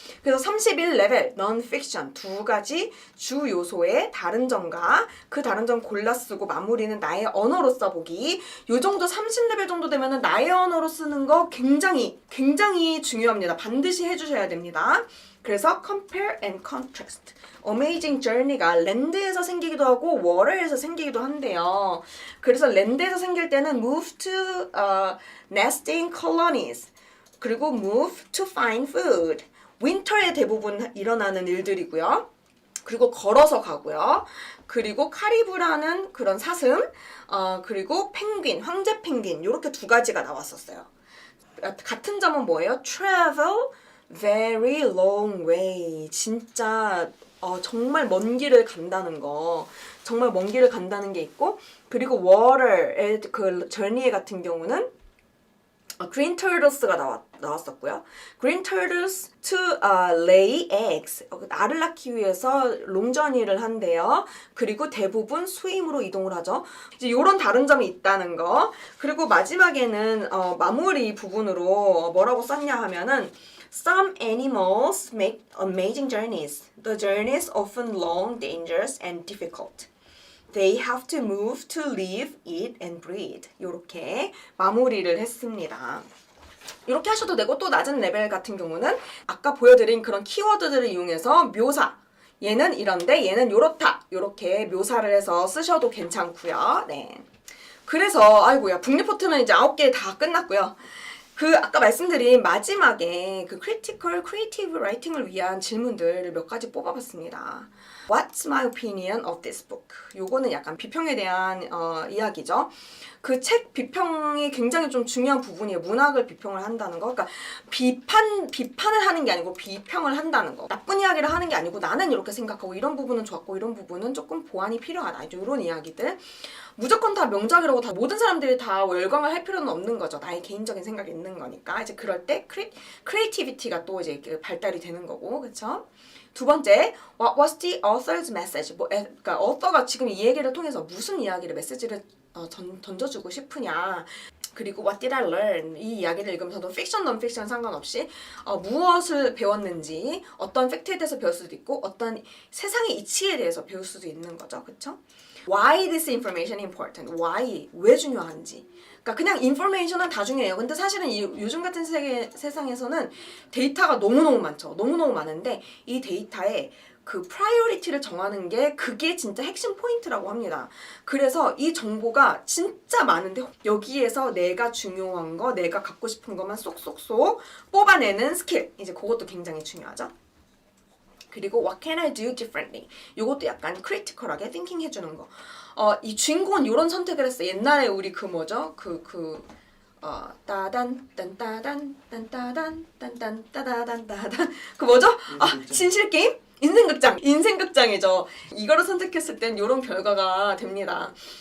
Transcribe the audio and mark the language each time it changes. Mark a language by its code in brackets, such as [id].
[ko] 그래서 31레벨 넌픽션 두 가지 주 요소의 다른 점 그 다른 점 골라 쓰고 마무리는 나의 언어로 써보기. 요 정도 30레벨 정도 되면은 나의 언어로 쓰는 거 굉장히 중요합니다. 반드시 해주셔야 됩니다. [en] 그래서 compare and contrast. [ko] Amazing Journey가 랜드에서 생기기도 하고 워터에서 생기기도 한대요. 그래서 랜드에서 생길 때는 [en] move to nesting colonies. 그리고 move to find food. [ko] 윈터에 대부분 일어나는 일들이고요. 그리고 걸어서 가고요. 그리고 카리브라는 그런 사슴, 그리고 펭귄, 황제 펭귄 이렇게 두 가지가 나왔었어요. 같은 점은 뭐예요? [en] Travel very long way. [ko] 진짜 정말 먼 길을 간다는 거. 정말 먼 길을 간다는 게 있고 그리고 water의 그 journey 같은 경우는 green turtles가 나왔었고요. [en] green turtles to lay eggs. [ko] 알을 낳기 위해서 롱저니를 한대요. 그리고 대부분 수임으로 이동을 하죠. 이제 이런 다른 점이 있다는 거. 그리고 마지막에는 마무리 부분으로 뭐라고 썼냐 하면은 [en] Some animals make amazing journeys. The journeys often long, dangerous, and difficult. They have to move to live, eat, and breathe. [ko] 이렇게 마무리를 했습니다. 이렇게 하셔도 되고 또 낮은 레벨 같은 경우는 아까 보여드린 그런 키워드들을 이용해서 묘사. 얘는 이런데 얘는 요렇다. 이렇게 묘사를 해서 쓰셔도 괜찮고요. 네. 그래서 아이고야 북리포트는 이제 9개 다 끝났고요. 아까 말씀드린 마지막에 그 critical, creative writing을 위한 질문들을 몇 가지 뽑아봤습니다. [en] What's my opinion of this book? [ko] 요거는 약간 비평에 대한 이야기죠. 그 책 비평이 굉장히 좀 중요한 부분이에요. 문학을 비평을 한다는 거. 그러니까 비판을 하는 게 아니고 비평을 한다는 거. 나쁜 이야기를 하는 게 아니고 나는 이렇게 생각하고 이런 부분은 좋았고 이런 부분은 조금 보완이 필요하다. 이런 이야기들. 무조건 다 명작이라고 다 모든 사람들이 다 열광을 할 필요는 없는 거죠. 나의 개인적인 생각이 있는 거니까. 이제 그럴 때 크리에이티비티가 또 이제 발달이 되는 거고. 그렇죠? 두 번째, [en] what was the author's message? [ko] 그러니까 author가 지금 이 얘기를 통해서 무슨 이야기를 메시지를 던져주고 싶으냐. [en] 그리고 what did I learn? [ko] 이 이야기를 읽으면서도 픽션, 넌픽션 상관없이 무엇을 배웠는지 어떤 팩트에 대해서 배울 수도 있고 어떤 세상의 이치에 대해서 배울 수도 있는 거죠. 그렇죠? [en] Why this information important? Why? [ko] 왜 중요한지. 그러니까 그냥 인포메이션은 다 중요해요. 근데 사실은 요즘 같은 세상에서는 데이터가 너무너무 많죠. 너무너무 많은데 이 데이터에 그 프라이어리티를 정하는 게 그게 진짜 핵심 포인트라고 합니다. 그래서 이 정보가 진짜 많은데 여기에서 내가 중요한 거, 내가 갖고 싶은 것만 쏙쏙쏙 뽑아내는 스킬. 이제 그것도 굉장히 중요하죠. [en] 그리고 what can I do differently? [ko] 이것도 약간 크리티컬하게 띵킹 해주는 거. 이 주인공은 이런 선택을 했어. 옛날에 우리 그 뭐죠? 따단 딴따단 딴따단 딴딴 따다단 따단 그 뭐죠? 진실 게임? 인생극장이죠. 이거를 선택했을 땐 이런 결과가 됩니다.